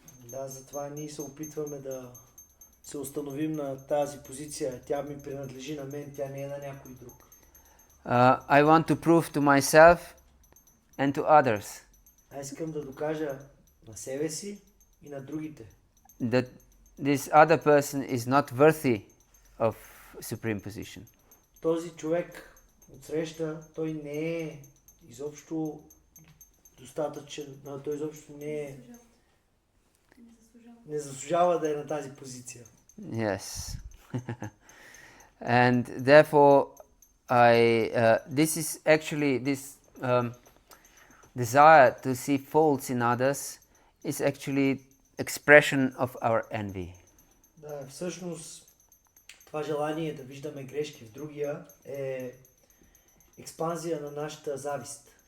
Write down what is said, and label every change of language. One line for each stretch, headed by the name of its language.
Bulgarian: Да, затова ние се опитваме да се установим на тази позиция. Тя ми принадлежи на мен, тя не е на някой друг.
English: I want to prove to myself and to others.
Bulgarian: Аз искам да докажа на себе си и на другите.
English: That this other person is not worthy of supreme position.
Bulgarian: Този човек отсреща, той не е изобщо достатъчен, той изобщо не заслужава да е на тази позиция.
English: Yes. And therefore this is actually this desire to see faults in others is actually expression of our envy.
Bulgarian: Да, всъщност това желание да виждаме грешки в другия е експанзия на нашата завист.